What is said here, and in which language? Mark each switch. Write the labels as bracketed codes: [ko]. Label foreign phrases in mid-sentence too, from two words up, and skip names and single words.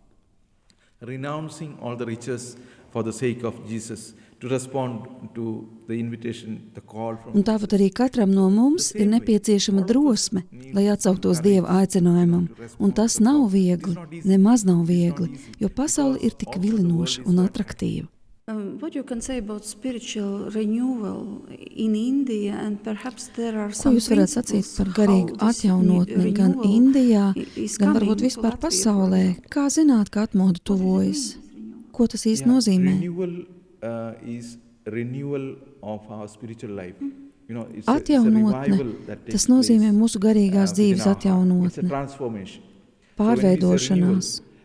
[lv] Un tāpat arī katram no mums ir nepieciešama drosme, lai atsauktos Dieva aicinājumam. Un tas nav viegli, nemaz nav viegli, jo pasaule ir tik vilinoša un atraktīva. [en] What you can say about spiritual renewal in India and perhaps there are [lv] Ko [en] some [lv] jūs varētu sacīt par garīgu atjaunotni gan Indijā, gan varbūt vispār pasaulē? Kā zināt, ka atmoda tuvojas? Ko tas īsti nozīmē? Atjaunotne, tas nozīmē mūsu garīgās dzīves atjaunotne, pārveidošanās.